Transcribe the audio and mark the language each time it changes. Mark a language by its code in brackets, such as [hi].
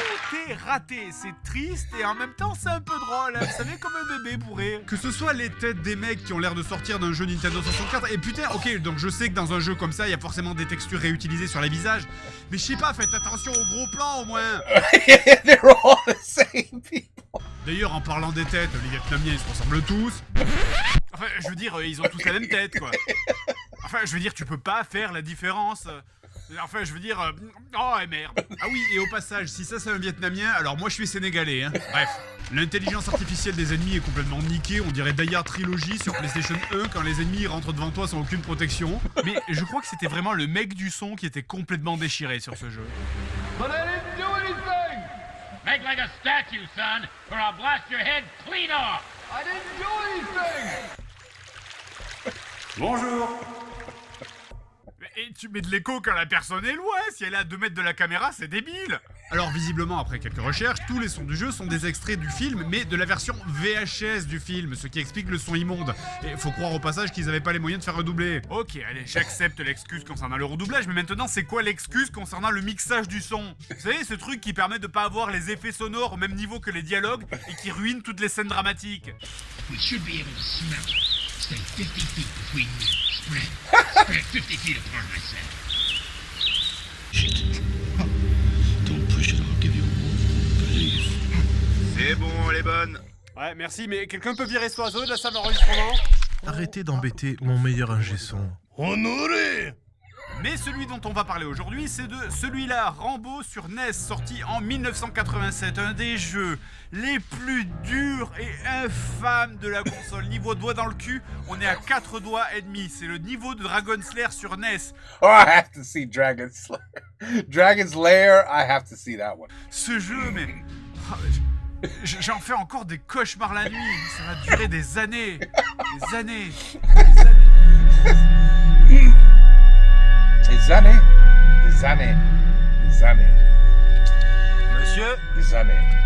[fr] Tout est raté, c'est triste et en même temps c'est un peu drôle, vous savez, comme un bébé pourrait. Que ce soit les têtes des mecs qui ont l'air de sortir d'un jeu Nintendo 64, et putain, ok, donc je sais que dans un jeu comme ça, il y a forcément des textures réutilisées sur les visages, mais je sais pas, faites attention aux gros plans au moins. [en] They're all the same people. [fr] D'ailleurs, en parlant des têtes, les Vietnamiens ils se ressemblent tous. Enfin, je veux dire, ils ont tous la même tête, quoi. Enfin, je veux dire, tu peux pas faire la différence. Enfin, je veux dire... Oh, merde. Ah oui, et au passage, si ça c'est un Vietnamien, alors moi je suis sénégalais, Bref, l'intelligence artificielle des ennemis est complètement niquée, on dirait Die Hard Trilogy sur PlayStation 1 quand les ennemis rentrent devant toi sans aucune protection. Mais je crois que c'était vraiment le mec du son qui était complètement déchiré sur ce jeu. [en] But I didn't do anything! Make like a statue, son, or I'll blast your head clean off. I didn't do anything. [fr] Bonjour. Et tu mets de l'écho quand la personne est loin, si elle est à 2 mètres de la caméra, c'est débile. Alors visiblement, après quelques recherches, tous les sons du jeu sont des extraits du film, mais de la version VHS du film, ce qui explique le son immonde. Et faut croire au passage qu'ils avaient pas les moyens de faire redoubler. Ok, allez, j'accepte l'excuse concernant le redoublage, mais maintenant c'est quoi l'excuse concernant le mixage du son? Vous savez, ce truc qui permet de pas avoir les effets sonores au même niveau que les dialogues et qui ruine toutes les scènes dramatiques. [en] We should be able to smell it. Stay 50 feet between you. Spread 50 feet apart, I said. Shit. Don't push it, I'll give you a warning. Believe. [fr] C'est bon, elle est bonne. Ouais, merci, mais quelqu'un peut virer ce oiseau de la salle d'enregistrement? Arrêtez d'embêter mon meilleur ingé son. Honoré. Mais celui dont on va parler aujourd'hui, c'est de celui-là, Rambo sur NES, sorti en 1987, un des jeux les plus durs et infâmes de la console. Niveau doigt dans le cul, on est à 4 doigts et demi. C'est le niveau de Dragon Slayer sur NES. [en] Oh, I have to see Dragon's Slayer. Dragon's Lair, I have to see that one. [fr] Ce jeu, mais... J'en fais encore des cauchemars la nuit. Ça va durer des années. Des années. Des années. Des années. Des années. Des années. Monsieur. Des années.